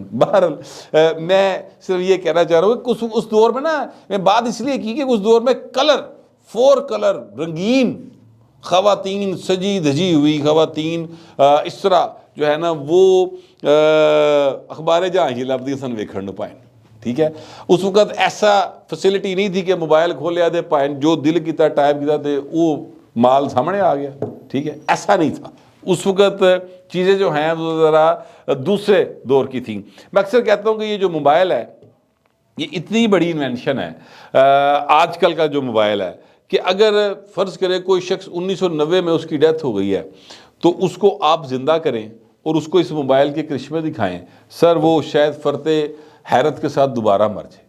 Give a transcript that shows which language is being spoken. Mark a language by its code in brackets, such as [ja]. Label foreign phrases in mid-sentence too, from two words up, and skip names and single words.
[ur] بہرحال میں صرف یہ کہنا چاہ رہا ہوں کہ اس دور میں نا، میں بات اس لیے کی کہ اس دور میں [en] four color [ur] رنگین خواتین، سجی دھجی ہوئی خواتین اس طرح جو ہے نا وہ اخبار جہاں ہی [pa] لبدی سن ویکھن نوں پائے۔ [ur] ٹھیک ہے، اس وقت ایسا فیسلٹی نہیں تھی کہ موبائل [pa] کھولیا دے پائیں، جو دل کیتا ٹائپ کیتا تے [ur] وہ مال سامنے آ گیا۔ ٹھیک ہے، ایسا نہیں تھا اس وقت، چیزیں جو ہیں وہ ذرا دوسرے دور کی تھیں۔ میں اکثر کہتا ہوں کہ یہ جو موبائل ہے، یہ اتنی بڑی انوینشن ہے آج کل کا جو موبائل ہے، کہ اگر فرض کرے کوئی شخص 1990 میں اس کی ڈیتھ ہو گئی ہے، تو اس کو آپ زندہ کریں اور اس کو اس موبائل کے کرشمے دکھائیں، سر وہ شاید فرتے حیرت کے ساتھ دوبارہ مر جائے۔